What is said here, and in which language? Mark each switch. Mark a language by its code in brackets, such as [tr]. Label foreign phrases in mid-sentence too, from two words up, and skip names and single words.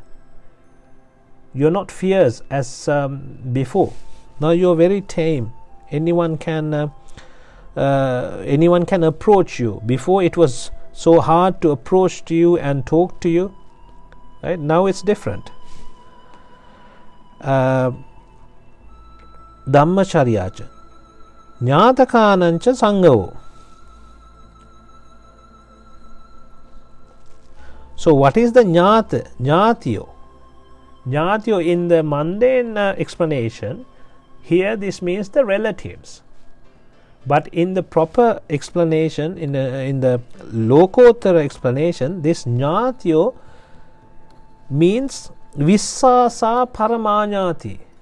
[en] You're not fierce as before. Now you're very tame. Anyone can approach you. Before it was so hard to approach to you and talk to you. Right? Now it's different. Dhammacharyacha. [pi] Jnatakanancha Sangho. [en] So what is the Jnatiyo? Jnatiyo in the mundane explanation, here this means the relatives. But in the proper explanation, in the Lokottara explanation, this Jnatiyo means [pi] Vissasa Paramajnati.